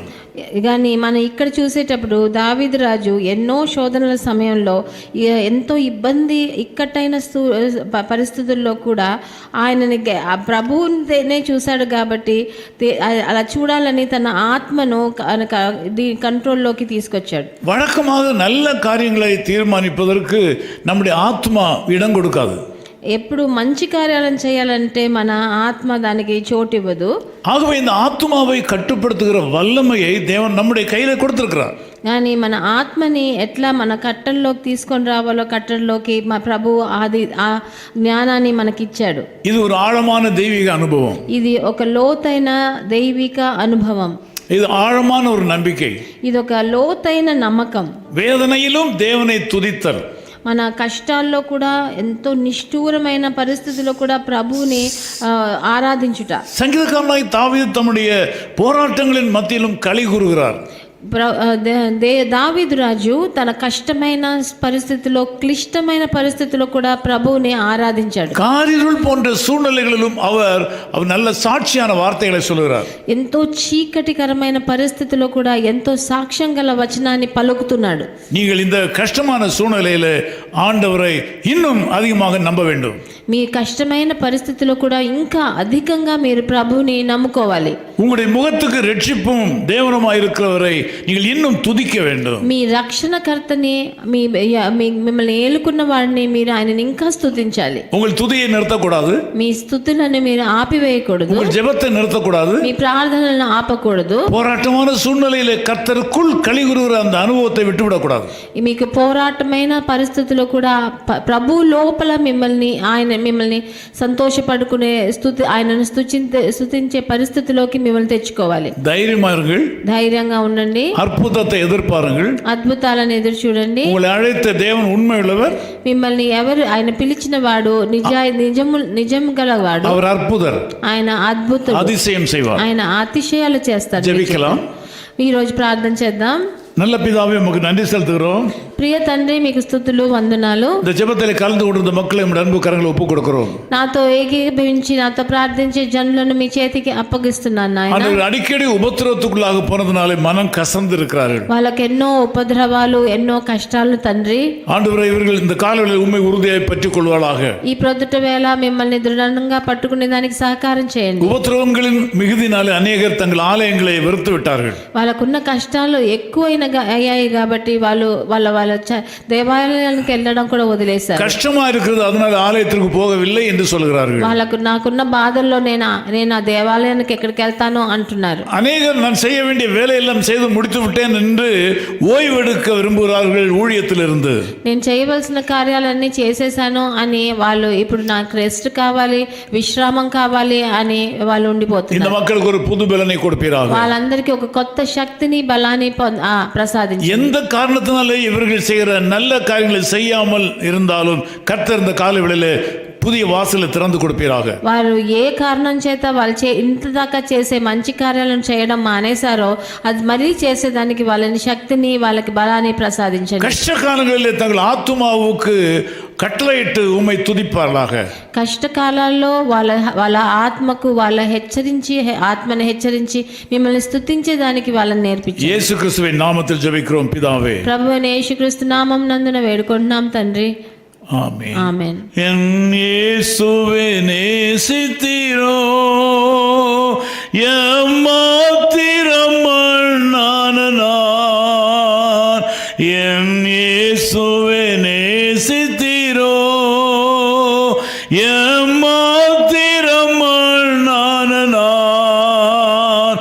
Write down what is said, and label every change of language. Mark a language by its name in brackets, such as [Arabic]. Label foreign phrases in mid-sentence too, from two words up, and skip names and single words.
[Telugu] కానీ మనం ఇక్కడ చూసేటప్పుడు దావీదు రాజు ఎన్నో శోధనల సమయంలో ఎంతో ఇక్కట్టైన పరిస్థితుల్లో కూడా ఆయనని ప్రభువునే చూశాడు. కాబట్టి అలా చూడాలని తన ఆత్మను కంట్రోల్లోకి తీసుకొచ్చాడు. [Tamil] வழக்கமாக நல்ல காரியங்களை தீர்மானிப்பதற்கு நம்முடைய ஆத்மா இடம் கொடுக்காது. [Telugu] ఎప్పుడు మంచి కార్యాలను చేయాలంటే మన ఆత్మ దానికి చోటు ఇవ్వదు. [Tamil] ஆகவே இந்த ஆத்துமாவை கட்டுப்படுத்துகிற வல்லமையை தேவன் நம்முடைய கையில கொடுத்திருக்கிறார். [Telugu] కానీ మన ఆత్మని ఎట్లా మన కట్టంలోకి తీసుకొని రావాలో, కట్టంలోకి మా ప్రభు ఆ జ్ఞానాన్ని మనకిచ్చాడు. [Tamil] இது ஒரு ஆழமான தெய்வீக அனுபவம். [Telugu] ఇది ఒక లోతైన దైవిక అనుభవం. [Tamil] இது ஆழமான ஒரு நம்பிக்கை. [Telugu] ఇది ఒక లోతైన నమ్మకం. [Tamil] வேதனையிலும் தேவனை துதித்தல். [Telugu] మన కష్టాల్లో కూడా ఎంతో నిష్ఠూరమైన పరిస్థితుల్లో కూడా ప్రభువుని ఆరాధించుట. [Tamil] சங்கீதக்காரனாய் தாவீது தம்முடைய போராட்டங்களின் மத்தியிலும் களி கூறுகிறார். [Telugu] దావీదు రాజు తన కష్టమైన పరిస్థితిలో, క్లిష్టమైన పరిస్థితిలో కూడా ప్రభువుని ఆరాధించాడు. [Tamil] காரிருள் போன்ற சூழ்நிலைகளிலும் அவர் நல்ல சாட்சியான வார்த்தைகளை சொல்கிறார். [Telugu] ఎంతో చీకటికరమైన పరిస్థితిలో కూడా ఎంతో సాక్ష్యం గల వచనాన్ని పలుకుతున్నాడు. [Tamil] நீங்கள் இந்த கஷ்டமான சூழ்நிலையில ஆண்டவரை இன்னும் அதிகமாக நம்ப வேண்டும். [Telugu] మీ కష్టమైన పరిస్థితిలో కూడా ఇంకా అధికంగా మీరు ప్రభువుని నమ్ముకోవాలి. [Tamil] உங்களுடைய முகத்துக்கு ரட்சிப்பும் தேவனுமாய் இருக்கிறவரை நீங்கள் இன்னும் துதிக்க வேண்டும். [Telugu] మీ రక్షణకర్తని, మిమ్మల్ని ఏలుకున్న వాడిని మీరు ఆయనని ఇంకా స్తుతించాలి. [Tamil] உங்கள் துதியை நிறுத்தக்கூடாது. [Telugu] మీ స్తుతులను మీరు ఆపివేయకూడదు. [Tamil] உங்கள் ஜெபத்தை நிறுத்தக்கூடாது. [Telugu] మీ ప్రార్థనలను ఆపకూడదు. [Tamil] போராட்டமான சூழ்நிலையில கர்த்தருக்குள் களி கூறுகிற அந்த அனுபவத்தை விட்டுவிடக்கூடாது. [Telugu] మీకు పోరాటమైన పరిస్థితిలో కూడా ప్రభు లోపల మిమ్మల్ని సంతోషపడుకునే ఆయనను స్తుతించే పరిస్థితిలోకి మిమ్మల్ని తెచ్చుకోవాలి. ధైర్యంగా ఉండండి. [Tamil] అద్భుతத்தை எதிர்பாருங்கள். [Telugu] అద్భుతాలను ఎదురు చూడండి. [Tamil] உங்களை அழைத்த தேவன் உண்மையுள்ளவர். [Telugu] మిమ్మల్ని ఆయన పిలిచిన వాడు నిజం గలవాడు. [Tamil] அவர் அற்புதர். [Telugu] ఆయన అద్భుతుడు. [Tamil] அதிசயம் செய்வார். [Telugu] ఆయన అతిశయాలు చేస్తాడు. [Tamil] ஜெபிக்கலாம். [Telugu] ఈ రోజు ప్రార్థన చేద్దాం. [Tamil] நல்ல பிதாவே, உமக்கு நன்றி செலுத்துகிறோம். [Telugu] ప్రియ తండ్రి, మీకు స్తుతులు, వందనాలు. [Tamil] இந்த ஜெபத்தில் கலந்து கொண்டிருந்த மக்களை உம்முடைய அன்பு கரங்களை ஒப்புக் கொடுக்கிறோம். [Telugu] నాతో ఏకీభవించి నాతో ప్రార్థించే జనులను మీ చేతికి అప్పగిస్తున్నాను నాయనా. [Tamil] அவர்கள் அடிக்கடி உபத்திரவத்துக்குள்ளாக போனதுனாலே மனம் கசந்து இருக்கிறார்கள். [Telugu] వాళ్ళకి ఎన్నో ఉపద్రవాలు, ఎన్నో కష్టాలు తండ్రి. [Tamil] ஆண்டவரே, இவர்கள் இந்த காலவெளியில் உண்மை உறுதியாய் பற்றிக் கொள்வாளாக. [Telugu] ఈ ప్రొద్దుట వేళ మిమ్మల్ని దృఢంగా పట్టుకునే దానికి సహకారం చేయండి. [Tamil] உபத்திரவங்களின் மிகுதினாலே அநேகர் தங்கள் ஆலயங்களை வெறுத்து விட்டார்கள். [Telugu] వాళ్ళకున్న కష్టాలు ఎక్కువైన అయ్యాయి కాబట్టి వాళ్ళ దేవాలయానికి వెళ్ళడం కూడా వదిలేశారు. [Tamil] கஷ்டமா இருக்கிறது, அதனால ஆலயத்திற்கு போகவில்லை என்று சொல்கிறார்கள். [Telugu] నాకున్న బాధల్లో నేను ఆ దేవాలయానికి ఎక్కడికి వెళ్తాను అంటున్నారు. [Tamil] அநேகர் நான் செய்ய வேண்டிய வேலையெல்லாம் செய்து முடித்து விட்டேன் என்று ஓய்வெடுக்க விரும்புகிறார்கள் ஊழியத்திலிருந்து. [Telugu] నేను చేయవలసిన కార్యాలన్నీ చేసేసాను అని వాళ్ళు ఇప్పుడు నాకు రెస్ట్ కావాలి, విశ్రామం కావాలి అని వాళ్ళు ఉండిపోతున్నారు. [Tamil] இந்த மக்களுக்கு ஒரு புது பலனை கொடுப்பீராக. [Telugu] వాళ్ళందరికీ ఒక కొత్త శక్తిని, బలాన్ని ప్రసాదించండి. [Tamil] எந்த காரணத்தினாலே இவர்கள் செய்கிற நல்ல காரியங்களை செய்யாமல் இருந்தாலும் கர்த்தர் இந்த காலவெளியிலே புதிய வாசலை திறந்து கொடுப்பீராக. [Telugu] వారు ఏ కారణం చేత వాళ్ళు ఇంత దాకా చేసే మంచి కార్యాలను చేయడం మానేశారో అది మళ్ళీ చేసేదానికి వాళ్ళని శక్తిని, వాళ్ళకి బలాన్ని ప్రసాదించండి. [Tamil] கஷ்ட காலங்களிலே தங்கள் ஆத்துமாவுக்கு கட்டளையிட்டு உம்மை துதிப்பார்களாக. [Telugu] కష్టకాలాల్లో వాళ్ళ ఆత్మకు ఆత్మను హెచ్చరించి మిమ్మల్ని స్తుతించేదానికి వాళ్ళని నేర్పించండి. [Tamil] యేసు క్రీస్తువిன் நாமத்தில் ஜெபிக்கிறோம் பிதாவே. [Telugu] ప్రభువైన యేసుక్రీస్తు నామం నందున వేడుకుంటున్నాం తండ్రి. [Tamil] ஆமென். [Telugu] ఆమేన్. [Tamil] என் இயேசுவே நேசித்தீரோ, எம்மாத்திரம் நான். என் இயேசுவே நேசித்தீரோ, எம்மாத்திரம் நான்.